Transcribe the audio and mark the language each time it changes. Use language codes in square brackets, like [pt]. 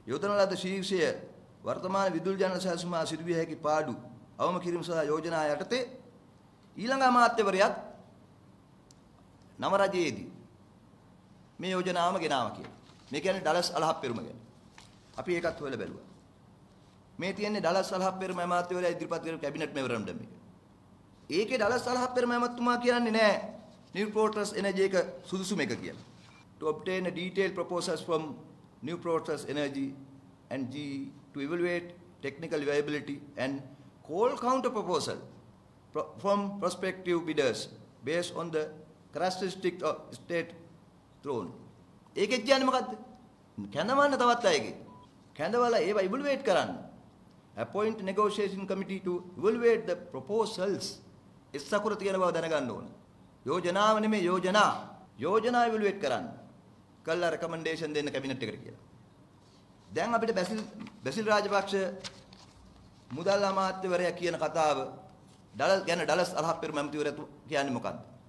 [si] යොදන ලද ශීර්ෂය වර්තමාන විදුලි ජන සැලසුම සිදුවිය හැකි පාඩු අවම කිරීම සඳහා යෝජනා යටතේ ඊළඟ අමාත්‍යවරයාත් නව රජයේදී මේ යෝජනාවම ගෙනාවා කියලා. මේ කියන්නේ ඩලස් අලහප්පෙරුම ගැන. අපි ඒකත් හොයලා බැලුවා. මේ තියෙන්නේ ඩලස් අලහප්පෙරුම අමාත්‍යවරයා ඉදිරිපත් කරපු කැබිනට් මෙමොරන්ඩම් එක. ඒකේ ඩලස් 40 ඇමතුමා කියන්නේ නෑ New Protos Energy එක සුදුසුම එක කියලා. [en] To obtain a detailed proposals from New Protos Energy and GE to evaluate technical viability and call counter proposal from prospective bidders based on the characteristics of state thrown. [si] ඒකෙත් කියන්නේ මොකද්ද? කැඳවන්න තවත් අයගේ. කැඳවලා ඒවා evaluate කරන්න. [en] Appoint negotiation committee to evaluate the proposals. [si] ඉස්සකුර තියෙන බව දැනගන්න ඕන. යෝජනාව නෙමෙයි යෝජනා evaluate කරන්න. කළා recommendation දෙන්න කැබිනට් එකට කියලා. දැන් අපිට බැසිල් රාජපක්ෂ මුදල් අමාත්‍යවරයා කියන කතාව ඩලස් 40 මැමතිවරයා කියන්නේ මොකද්ද?